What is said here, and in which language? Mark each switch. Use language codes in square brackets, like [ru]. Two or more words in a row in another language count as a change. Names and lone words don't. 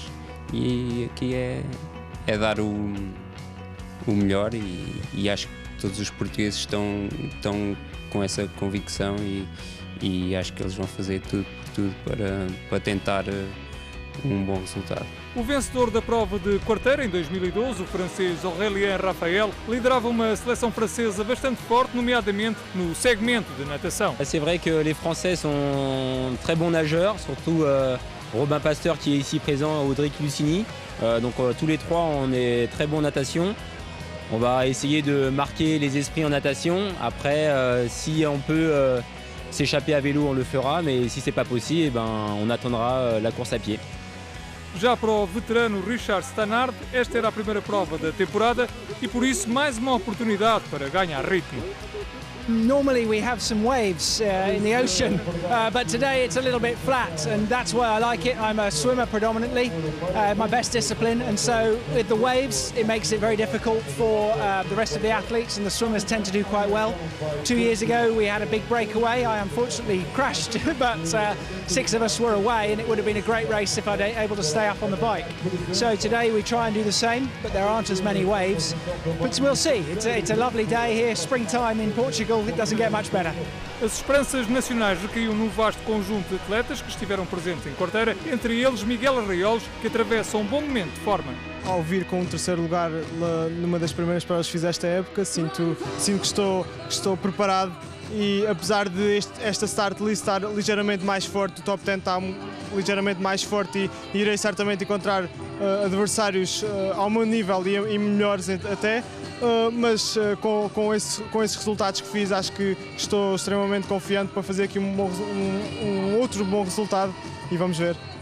[pt] E aqui é dar o melhor e acho que todos os portugueses estão com essa convicção e acho que eles vão fazer tudo para tentar um bom resultado. O vencedor da prova de Quarteira em 2012, o francês Aurélien Rafael, liderava uma seleção francesa bastante forte, nomeadamente no segmento de natação. [fr] C'est vrai que les Français sont très bons nageurs, surtout Robin Pasteur qui est ici présent, Audric Lucini. Donc tous les trois on est très bons en natation. On va essayer de marquer les esprits en natation. Après, si on peut s'échapper à vélo, on le fera, mais si c'est pas possible, on attendra la course à pied. [pt] Já para o veterano Richard Stannard, esta era a primeira prova da temporada e por isso mais uma oportunidade para ganhar ritmo. [en] Normally we have some waves in the ocean, but today it's a little bit flat, and that's why I like it. I'm a swimmer predominantly, my best discipline, and so with the waves it makes it very difficult for the rest of the athletes, and the swimmers tend to do quite well. 2 years ago we had a big breakaway. I unfortunately crashed, but 6 of us were away, and it would have been a great race if I'd been able to stay up on the bike. So today we try and do the same, but there aren't as many waves. But we'll see. It's a lovely day here, springtime in Portugal. It doesn't get much better. [pt] As esperanças nacionais recaíam num vasto conjunto de atletas que estiveram presentes em Quarteira, entre eles Miguel Arraiolos, que atravessa um bom momento de forma. Ao vir com o 3º lugar numa das primeiras provas que fiz esta época, sinto que estou preparado, e apesar de esta [en] start list [pt] estar ligeiramente mais forte, o top 10 está ligeiramente mais forte e irei certamente encontrar adversários ao meu nível e melhores até. mas com esses resultados que fiz, acho que estou extremamente confiante para fazer aqui um outro bom resultado e vamos ver.